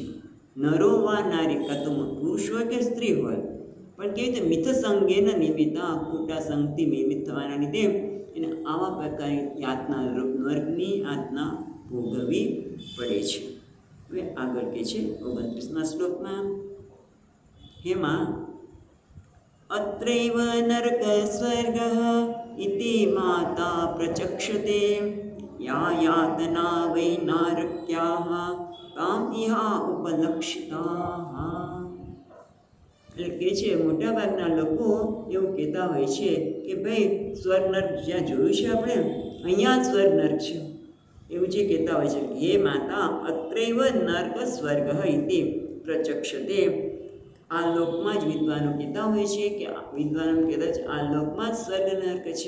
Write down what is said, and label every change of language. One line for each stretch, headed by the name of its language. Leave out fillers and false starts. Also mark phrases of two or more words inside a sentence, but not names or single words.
Sanskrit: नरो वा नारी,
Gujarati: કાં તો પુરુષ હોય કે સ્ત્રી હોય, પણ કેવી રીતે મિથ સંગેના નિમિત્તા ખોટા સંગથી નિમિત્ત થવાના લીધે એને આવા પ્રકારની યાતના નરકની યાતના ભોગવવી પડે છે. હવે આગળ કે છે 29મા શ્લોકમાં
Sanskrit: हेमा अत्रैव नरक स्वर्गः इति माता प्रचक्षते या यातना वै नारक्याः ताम इहा उपलक्षिताः.
Gujarati: એટલે કે છે મોટાભાગના લોકો એવું કહેતા હોય છે કે ભાઈ સ્વર્ગ નર્ક જ્યાં જોયું છે આપણે અહીંયા જ સ્વર્ગ નર્ક છે એવું જે કહેતા હોય છે.
Sanskrit: हे माता अत्रैव नर्क स्वर्ग इति प्रचक्षते.
Gujarati: આ લોકમાં જ વિદ્વાનો કહેતા હોય છે કે વિદ્વાનો કહેતા છે આ લોકમાં જ સ્વર્ગ નર્ક છે.